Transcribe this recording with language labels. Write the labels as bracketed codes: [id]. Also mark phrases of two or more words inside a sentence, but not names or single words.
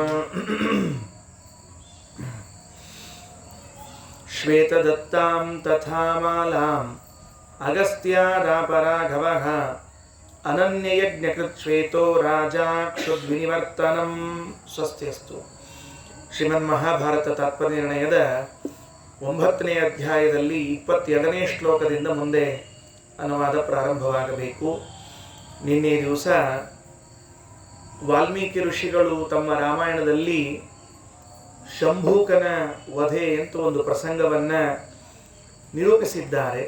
[sa] ಶ್ವೇತದತ್ತಾಂ ತಥಾ ಮಾಲಾಂ ಅಗಸ್ತ್ಯಾದಾಪರಾಘವಃ ಅನನ್ಯಯಜ್ಞಕೃತ್ ಶ್ವೇತೋ ರಾಜಾಕ್ಷುದ್ವಿನಿವರ್ತನಂ ಸ್ವಸ್ತಿಯಸ್ತು. [kn] ಶ್ರೀಮನ್ಮಹಾಭಾರತ ತಾತ್ಪರ್ಯನಿರ್ಣಯದ 9ನೇ ಅಧ್ಯಾಯದಲ್ಲಿ 22ನೇ ಶ್ಲೋಕದಿಂದ ಮುಂದೆ ಅನುವಾದ ಪ್ರಾರಂಭವಾಗಬೇಕು. ನಿನ್ನೆ ದಿವಸ ವಾಲ್ಮೀಕಿ ಋಷಿಗಳು ತಮ್ಮ ರಾಮಾಯಣದಲ್ಲಿ ಶಂಭೂಕನ ವಧೆ ಅಂತ ಒಂದು ಪ್ರಸಂಗವನ್ನು ನಿರೂಪಿಸಿದ್ದಾರೆ.